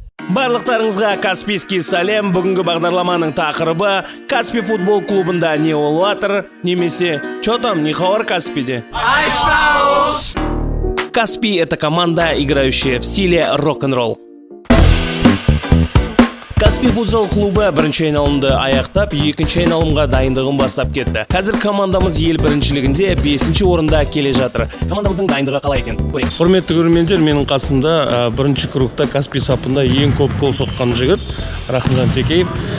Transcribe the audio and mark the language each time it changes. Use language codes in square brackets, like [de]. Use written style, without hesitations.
[kk] Барлықтарыңызға Каспийский сәлем. Бүгінгі бағдарламаның тақырыбы Каспий футбол клубында не болып жатыр, немесе [ru] «Чё там, [kk] не хабар Каспийде?» [ru] Каспий – это команда, играющая в стиле рок-н-ролл. [kk] Каспий футзал клубы бірінші айналымды аяқтап, екінші айналымға дайындығын бастап кетті. Қазір командамыз ел біріншілігінде 5-ші орында келе жатыр. Командамыздың дайындығы қалай екен? Құрметті көрермендер, менің қасымда бірінші кругта Каспий сапында ең көп гол соққан жігіт Рахымжан Текеев.